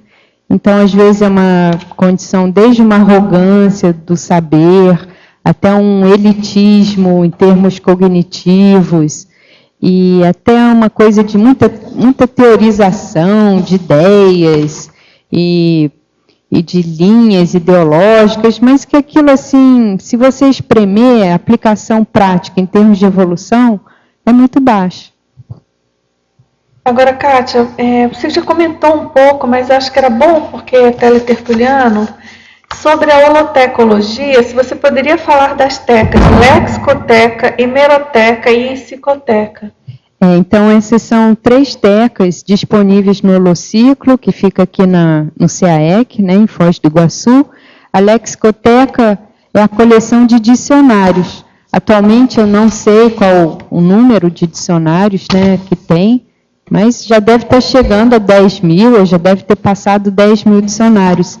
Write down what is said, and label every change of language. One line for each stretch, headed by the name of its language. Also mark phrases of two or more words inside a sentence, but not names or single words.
Portuguese: Então, às vezes, é uma condição desde uma arrogância do saber, até um elitismo em termos cognitivos, e até uma coisa de muita teorização de ideias e de linhas ideológicas, mas que aquilo, assim, se você espremer a aplicação prática em termos de evolução, é muito baixa. Agora, Kátia, você já comentou um pouco, mas acho que era bom, porque é teletertuliano, sobre a holotecologia. Se você poderia falar das tecas lexicoteca, hemeroteca e encicloteca. Então, essas são 3 tecas disponíveis no Holociclo, que fica aqui no CAEC, né, em Foz do Iguaçu. A lexicoteca é a coleção de dicionários. Atualmente, eu não sei qual o número de dicionários, né, que tem, mas já deve estar chegando a 10 mil, já deve ter passado 10 mil dicionários.